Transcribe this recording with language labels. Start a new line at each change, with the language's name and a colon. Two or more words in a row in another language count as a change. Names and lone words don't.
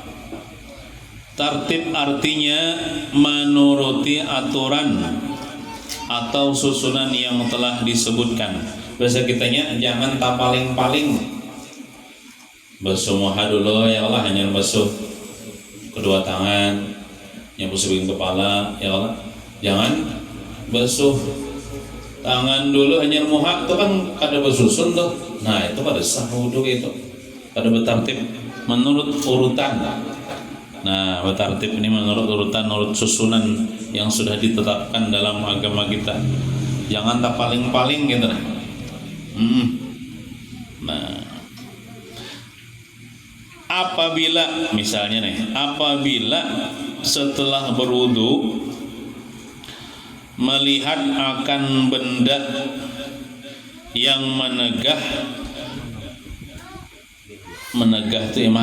Indonesian: Tartib artinya menuruti aturan atau susunan yang telah disebutkan.
Banjar: Bahasa kitanya jangan tak paling-paling. Basuh muha dulu, ya Allah, hanya basuh kedua tangan, nyapu sebagian kepala, ya Allah. Jangan basuh tangan dulu hanya muha, itu kan kada bersusun tuh. Nah itu pada sah wudu itu, kada bertartib menurut urutan.
Indonesian: Nah bertartib ini menurut urutan, menurut susunan yang sudah ditetapkan dalam agama kita. Jangan tak paling-paling gitu. Nah apabila misalnya nih, apabila setelah berwudu melihat akan benda yang menegah itu yang